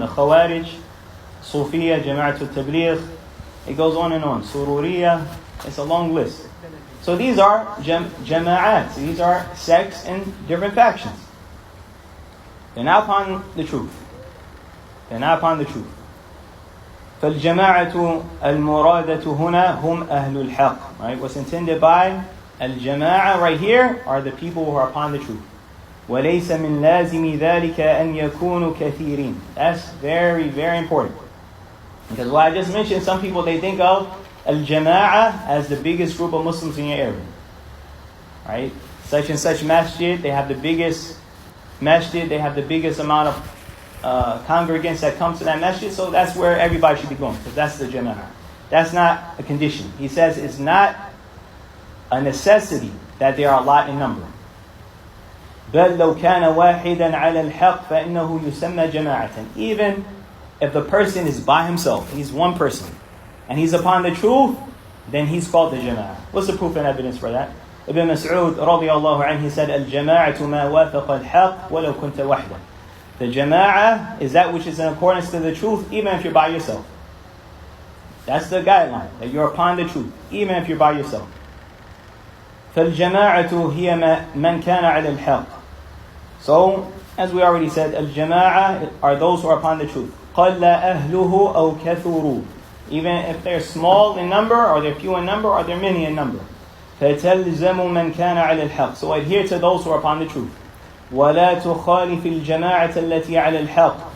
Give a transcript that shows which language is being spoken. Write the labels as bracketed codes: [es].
[en] The Khawarij, Sufiyya, Jama'at al-Tabligh. It goes on and on. Sururiyya. It's a long list. So these are jama'at. These are sects and different factions. They're not upon the truth. They're not upon the truth. [ar] فالجماعة المرادة هنا هم أهل الحق. [en] Right? What's intended by al-jama'ah right here are the people who are upon the truth. [ar] وليس من لازم ذلك أن يكونوا كثيرين. [en] That's very, very important. Because what I just mentioned, some people, they think of al-jama'ah as the biggest group of Muslims in your area. Right? Such and such masjid, they have the biggest masjid, they have the biggest amount of congregants that come to that masjid, so that's where everybody should be going, because that's the jama'ah. That's not a condition. He says it's not a necessity that they are a lot in number. [ar] بل لو كان واحدا على الحق فإنه يسمى جماعة. [en] Even if the person is by himself, he's one person, and he's upon the truth, then he's called the jama'ah. What's the proof and evidence for that? Ibn Mas'ud radiyallahu anhu, he said, [ar] الجماعة ما وافق الحق ولو كنت وحدا. [en] The jama'ah is that which is in accordance to the truth, even if you're by yourself. That's the guideline, that you're upon the truth, even if you're by yourself. [ar] فالجماعة هي من كان على الحق. [en] So, as we already said, al-jama'ah are those who are upon the truth. [ar] قَلَّ أَهْلُهُ أَوْ كَثُرُوا. [en] Even if they're small in number, or they're few in number, or they're many in number. [ar] فَتَلْزَمُ مَنْ كَانَ عَلَى الْحَقِّ. [en] So adhere to those who are upon the truth. [ar] وَلَا تُخَالِفِ الْجَمَاعَةَ الَّتِي عَلَى الْحَقِّ.